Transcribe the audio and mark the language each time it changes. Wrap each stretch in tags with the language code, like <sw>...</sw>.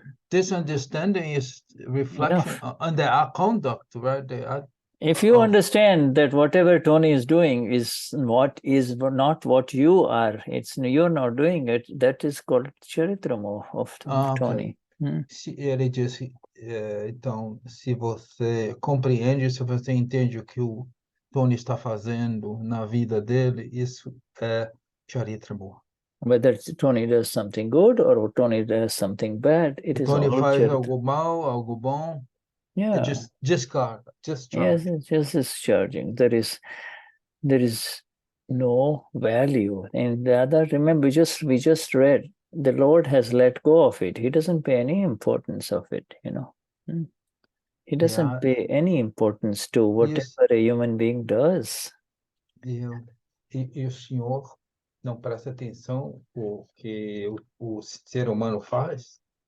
<en>This understanding is reflection on our conduct, right? If you understand that whatever Tony is doing is not what you are, you're not doing it, that is called Charitra MOHA of Tony.</en> <pt>Ele disse, então, se você compreende, se você entende o que o Tony está fazendo na vida dele, isso é Charitra MOHA.</pt> <en>Whether Tony does something good or Tony does something bad, it is all</en> <pt>Tony faz algo mal, algo bom.</pt> <en>Yeah. Just discharge. Yes, it's just discharging. There is no value. And the other, remember, we just read, the Lord has let go of it. He doesn't pay any importance of it, you know. He doesn't pay any importance to whatever a human being does.</en> <pt>E o senhor não presta atenção no que o ser humano faz?</pt>